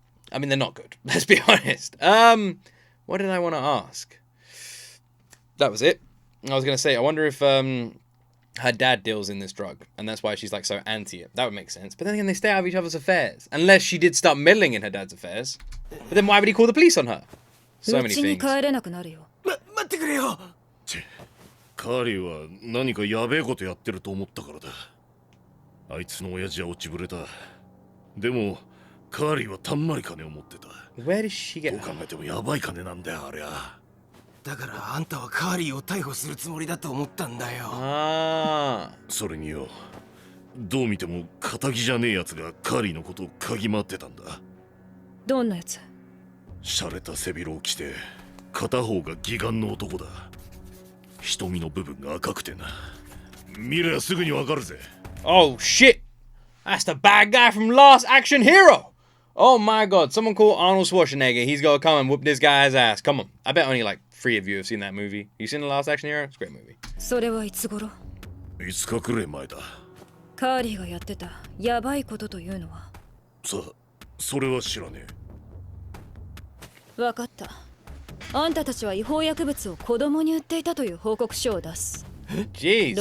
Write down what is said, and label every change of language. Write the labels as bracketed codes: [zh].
[en] I mean, they're not good. Let's be honest. What did I want to ask? That was it. I was gonna say, I wonder if her dad deals in this drug, and that's why she's like so anti it. That would make sense. But then again, they stay out of each other's affairs, unless she did start meddling in her dad's affairs. But then why would he call the police on her? So many [ja] 家に [en] things. [ja] 帰れなくなるよ。待ってくれよ。カーリーは何かやべえことやってると思ったからだ。あいつの親父は落ちぶれた。でもカーリーはたんまり金を持ってた。 [en] Where did she [ja] どう考えてもやばい金なんだよありゃ。だからあんたはカーリーを逮捕するつもりだと思ったんだよ。 Ah. それによ、どう見ても仇じゃねえやつがカーリーのことを嗅ぎ回ってたんだ。どんなやつ？洒落た背広を着て片方が義眼の男だ。瞳の部分が赤くてな。見ればすぐにわかるぜ。 [en] Oh shit! That's the bad guy from Last Action Hero! Oh my god, someone call Arnold Schwarzenegger. He's gotta come and whoop this guy's ass. Come on. I bet only like 3 of you have seen that movie. You seen The Last Action Hero? It's a great movie. [ja] それはいつ頃？ 5日くらい前だ。カーリーがやってたヤバいことというのは？さあ、それは知らねえ。わかった。あんたたちは違法薬物を子供に売っていたという報告書を出す。 [en] Jesus.